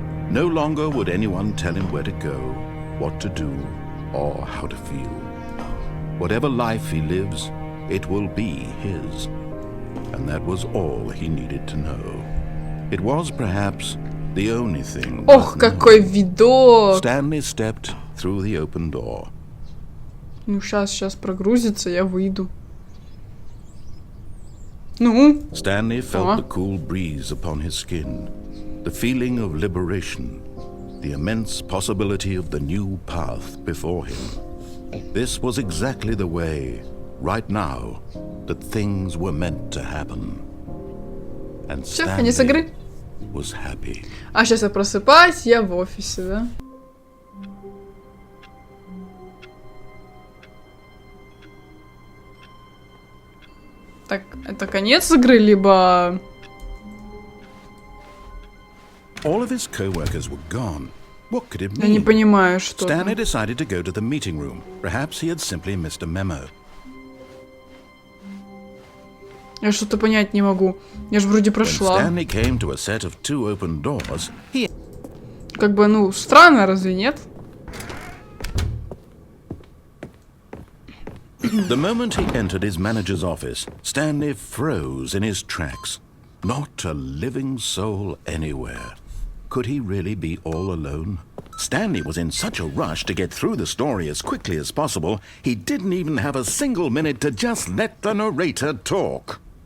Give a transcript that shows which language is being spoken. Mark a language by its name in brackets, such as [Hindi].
[English] No longer would anyone tell him where to go, what to do, or how to feel. Whatever life he lives, it will be his. And that was all he needed to know. It was perhaps the only thing. [Russian] Ох, какой видок! [English] Stanley stepped through the open door. [Russian] Ну, сейчас прогрузится, я выйду. Ну? [English] Stanley felt the cool breeze upon his skin, the feeling of liberation, the immense possibility of the new path before him. This was exactly the way, right now, that things were meant to happen. And Stanley was happy. [Russian] А сейчас я просыпаюсь, я в офисе, да? Так, это конец игры, либо... [English] All of his co-workers were gone. What could it mean? [Russian] Я не понимаю, что... [English] Stanley decided to go to the meeting room. Perhaps he had simply missed a memo. [Russian] Я что-то понять не могу. Я же вроде прошла. [English] Stanley came to a set of two open doors. [Russian] Как бы, ну, странно, разве нет? [English] The moment he entered his manager's office, Stanley froze in his tracks. Not a living soul anywhere. Could he really be all alone? Stanley was in such a rush to get through the story as quickly as possible, he didn't even have a single minute to just let the narrator talk.